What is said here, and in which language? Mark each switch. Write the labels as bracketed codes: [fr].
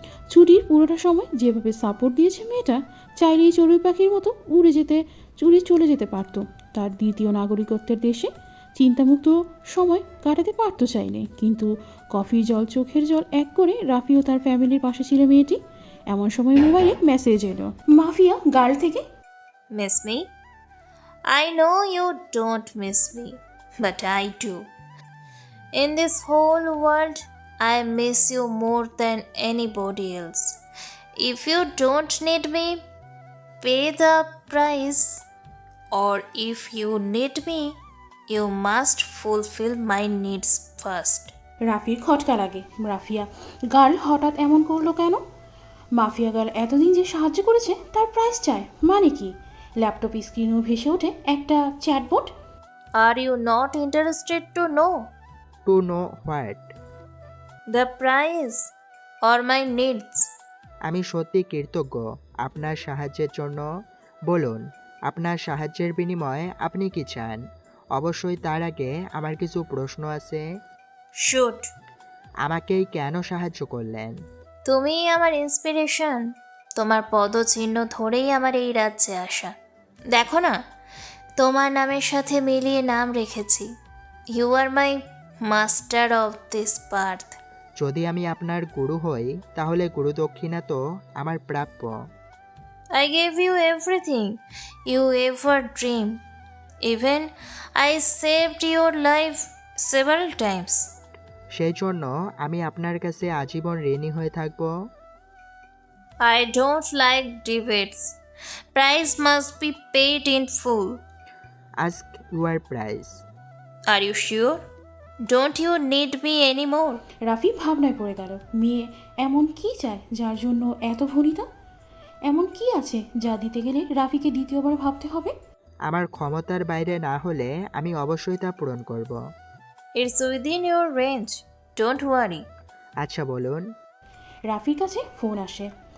[bn] ছুটির পুরোটা সময় যেভাবে সাপোর্ট দিয়েছে মেয়েটা, চাইলেই চড়ুই পাখির মতো উড়ে চলে যেতে পারত তার দ্বিতীয় নাগরিকত্বের দেশে। চিন্তামুক্ত সময় কাটাতে পারতো চাইলে, কিন্তু কফি জল চোখের জল এক করে রাফিও তার ফ্যামিলির পাশে ছিল মেয়েটি। এমন সময় মোবাইলে মেসেজ এলো মাফিয়া গার্ল থেকে। [en] Miss me? I know you don't miss me, but I do. In this whole world, I miss you more than anybody else. If you don't need me, pay the price. Or if you need me, you must fulfill my needs first. [bn] রাফির খটকা লাগে। Mafia girl হঠাৎ এমন করলো কেন? Mafia girl এতদিন যে সাহায্য করেছে তার প্রাইস চায়, মানে কি? ল্যাপটপ স্ক্রিনেও ভেসে ওঠে একটা চ্যাটবোট। [en] Are you not interested to know [bn] to know what? [en] the price or my needs? [bn] আমি সত্যি কৃতজ্ঞ আপনার সাহায্যের জন্য। বলুন, আপনার সাহায্যের বিনিময়ে আপনি কি চান? অবশ্যই তার আগে আমার কিছু প্রশ্ন আছে। [en] Shoot. [bn] আমাকেই কেন সাহায্য করলেন? তুমি আমার ইন্সপিরেশন। তোমার পদচিহ্ন ধরেই আমার এই রাজ্যে আসা। দেখো না, তোমার নামের সাথে মিলিয়ে নাম রেখেছি। You আর my master of this Partha. যদি আমি আপনার গুরু হই, তাহলে গুরুদক্ষিণা তো আমার প্রাপ্য। [en] I gave you everything you ever dreamed. Even I saved your life several times. [bn] সেই জন্য আমি আপনার কাছে আজীবন ঋণী হয়ে থাকব। [en] I don't like debates. Price must be paid in full. [bn] Ask your price. [en] Are you sure? Don't you need me anymore? [bn] Rafi ভাবনায় পড়ে গেল। মেয়ে এমন কি চায় যার জন্য এত ভনিতা? এমন কি আছে যা দিতে গেলে রাফিকে দ্বিতীয়বার ভাবতে হবে? আমার ক্ষমতার বাইরে না হলে আমি অবশ্যই তা পূরণ করব। [en] It's within your range. Don't worry. [bn] আচ্ছা বলুন। রাফির কাছে ফোন আসে।